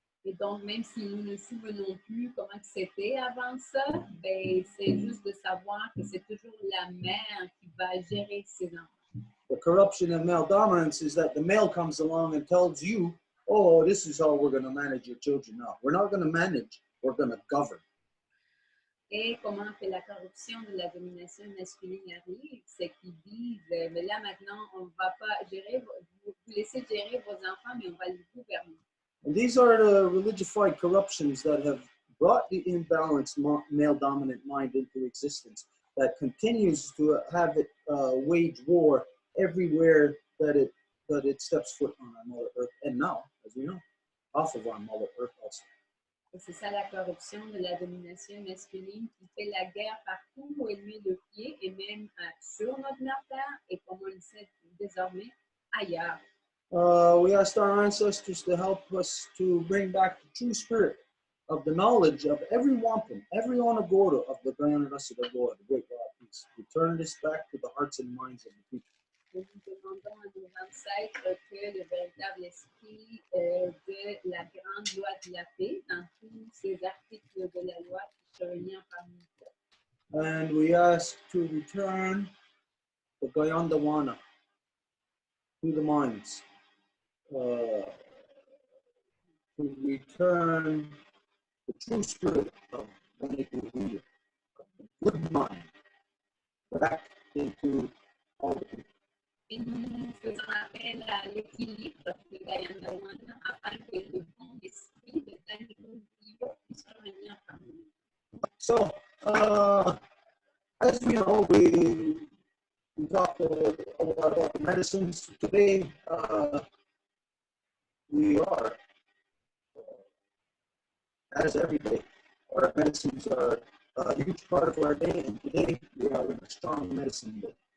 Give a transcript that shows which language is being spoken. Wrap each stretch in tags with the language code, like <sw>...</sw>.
<fr>Et donc, même si nous ne nous souvenons plus comment c'était avant ça, ben, c'est juste de savoir que c'est toujours la mère qui va gérer ses enfants.</fr> <en>The corruption of male dominance is that the male comes along and tells you, oh, this is how we're going to manage your children now. We're not going to manage, we're going to govern.</en> <fr>Et comment que la corruption de la domination masculine arrive, c'est qu'ils disent, mais là maintenant, on ne va pas gérer, vous laissez gérer vos enfants, mais on va les gouverner.</fr> <en>And these are the religified corruptions that have brought the imbalanced male dominant mind into existence, that continues to have it wage war everywhere that it steps foot on our Mother Earth, and now, as we know, off of our Mother Earth also.</en> <fr>Et c'est ça la corruption de la domination masculine qui fait la guerre partout où elle met le pied, et même sur notre terre, et comme on le sait désormais, ailleurs.</fr> <en>We asked our ancestors to help us to bring back the true spirit of the knowledge of every wampum, every onagora of the Grand Rasa the Great God of Peace. Return this back to the hearts and minds of the people.</en> <fr>Nous demandons à nos ancêtres que le véritable esprit de la grande loi de la paix, dans tous ces articles de la loi, puisse revenir parmi nous.</fr> <en>And we ask to return the Gayandawana to the minds. To return the true spirit of the good mind back into all the people.</en> <fr>Et nous faisons appel à l'équilibre de Gayandawana afin que le bon esprit de Taniko puisse revenir parmi nous.</fr> <en>So, as we know, we talked a lot about the medicines today. We are, as every day, our medicines are a huge part of our day, and today we are in a strong medicine day.</en>